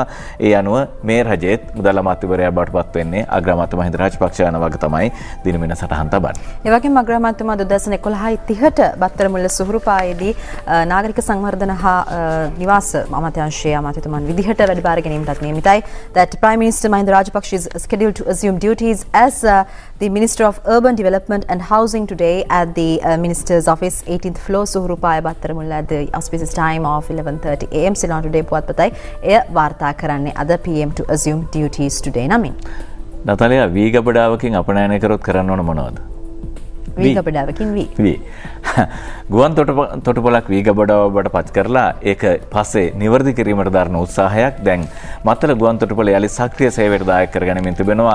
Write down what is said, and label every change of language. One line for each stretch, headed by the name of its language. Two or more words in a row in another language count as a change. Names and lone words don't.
Sinhala: ඒ අනුව මේ රජයේත් මුදල් අමාත්‍යවරයා බවට පත් වෙන්නේ අග්‍රාමාත්‍ය මහින්ද රාජපක්ෂ යන වග තමයි දිනමින සටහන් තබන්නේ. ඒ වගේම අග්‍රාමාත්‍යතුමා 2011-30ට බත්තරමුල්ල සුහුරුපායේදී නාගරික සංවර්ධන හා නිවාස අමාත්‍යාංශයේ අමාත්‍යතුමන් විදිහට වැඩ බාර ගැනීමටත් නියමිතයි.
English: That Prime Minister Mahinda Rajapaksa is scheduled to assume duties as the Minister of Urban Development and Housing today at the Minister's Office, 18th floor, Suhurupaya, Battaramulla, at the auspicious time of 11:30 am.
Sinhala: Ceylon Today පුවත්පතයි එය වාර්තා කරන්නේ අද
English: PM to assume duties today
Sinhala: නමින්. නතාලියා වී ගබඩාවකින් අපනයනය කරොත් කරන්න ඕන මොනවද? වී ගබඩාවකින් වී ගුවන් තොටුපළක් වී ගබඩාව බවට පත් කරලා ඒක පස්සේ නිවැරදි කිරීමට දරන උත්සාහයක් දැන් මත්තල ගුවන් තොටුපළ යලි සක්‍රිය සේවයට දායක කරගැනීමෙන් තිබෙනවා.